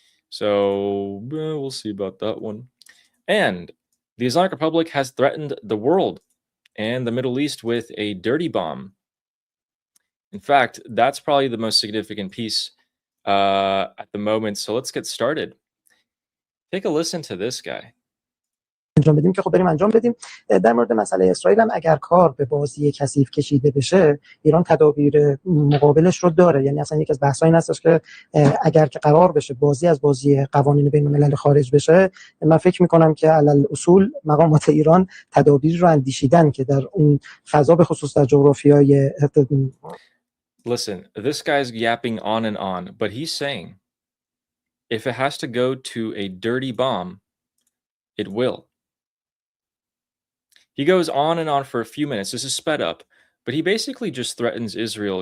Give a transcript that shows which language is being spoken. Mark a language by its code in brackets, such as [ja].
[en] So we'll see about that one. And the Islamic Republic has threatened the world and the Middle East with a dirty bomb. In fact, that's probably the most significant piece at the moment. So let's get started. Take a listen to this guy. [fa] انجام بدیم که خب بریم انجام بدیم. در مورد مسئله اسرائیل هم اگر کار به بازی کثیف کشیده بشه، ایران تدابیر مقابلش رو داره. یعنی اصلا یک از بحث‌ها این هستش که اگر که قرار بشه بازی از بازی قوانین بین‌الملل خارج بشه، من فکر می‌کنم که علل اصول مقامات ایران تدابیر رو اندیشیدن که در اون فضا به خصوص در جغرافیای [en] Listen, this guy's yapping on, but he's saying if it has to go to a dirty bomb, it will. He goes on and on for a few minutes. This is sped up, but he basically just threatens Israel.